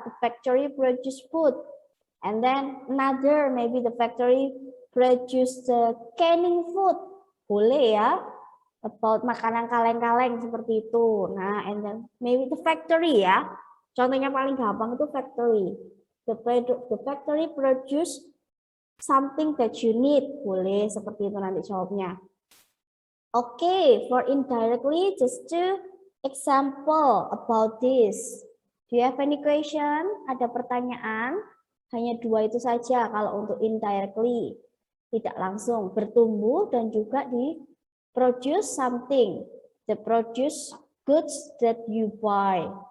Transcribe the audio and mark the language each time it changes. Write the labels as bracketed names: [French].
[English] The factory produce food. And then another, maybe the factory produce the canning food. [Indonesian] Boleh ya, about makanan kaleng-kaleng seperti itu. [English] Nah, and then maybe the factory ya. [Indonesian] Contohnya paling gampang itu [English] factory. The factory produce something that you need. [Indonesian] Boleh seperti itu nanti jawabnya. [English] Okay, for indirectly, just two example about this. Do you have any question? [Indonesian] Ada pertanyaan? Hanya dua itu saja kalau untuk indirectly, tidak langsung bertumbuh dan juga di [English] produce something, the produce goods that you buy.